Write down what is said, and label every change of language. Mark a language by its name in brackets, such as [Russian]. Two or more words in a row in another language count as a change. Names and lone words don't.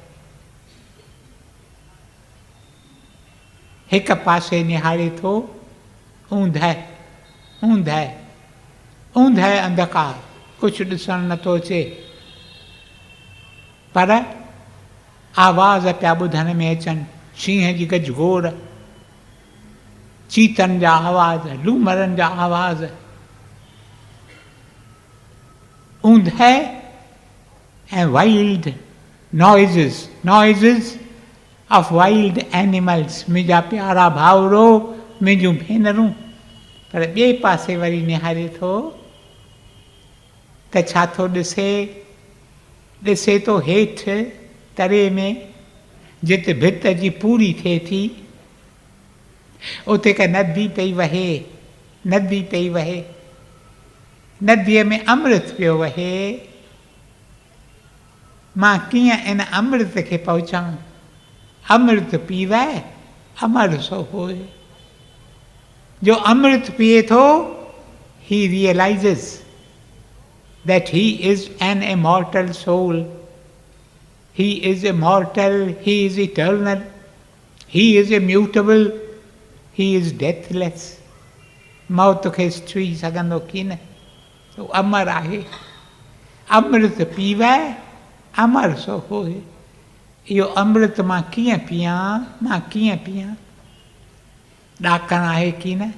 [Sindhi] हिकु पासे निहारे थो, ऊंदहि अंधकार, कुझु ॾिसणु नथो अचे। पर आवाज़ पिया ॿुधण में अचनि, शींहं जी गजगोड़, चीतनि जा आवाज़, लूमरनि जा आवाज़, ऊंदहि ऐं [English] wild noises of wild animals. [Sindhi] मुंहिंजा प्यारा भाउरो, मुंहिंजूं भेनरूं। पर ॿिए पासे वरी निहारे थो त छा थो ॾिसे थो हेठि तरे में जिते भित जी पूरी थिए थी, उते हिकु नदी पई वहे, नदीअ में अमृत पियो वहे। मां कीअं इन अमृत खे पहुचां? [Punjabi] ਅੰਮ੍ਰਿਤ ਪੀਵੈ ਅਮਰ ਸੋ ਹੋਇ। [Sindhi] जो अमृत पिए थो, [English] he realizes that he is an immortal soul. He is immortal, he is eternal, he is immutable, he is deathless। [Sindhi] मौत खे छुई सघंदो की न, तो अमर आहे। [Punjabi] ਅੰਮ੍ਰਿਤ ਪੀਵੈ ਅਮਰ ਸੋ ਹੋਇ। [Sindhi] इहो अमृत मां कीअं पियां? ॾाकण आहे की न?